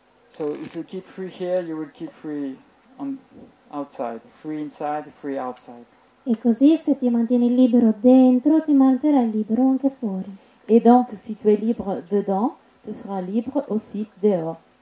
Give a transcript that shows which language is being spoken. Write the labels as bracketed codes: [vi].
[en] so if you keep free here, you will keep free on outside, free inside, free outside. [it] e così se ti mantieni libero dentro ti manterrai libero anche fuori. [fr] Et donc, si tu es libre dedans, tu seras libre aussi dehors.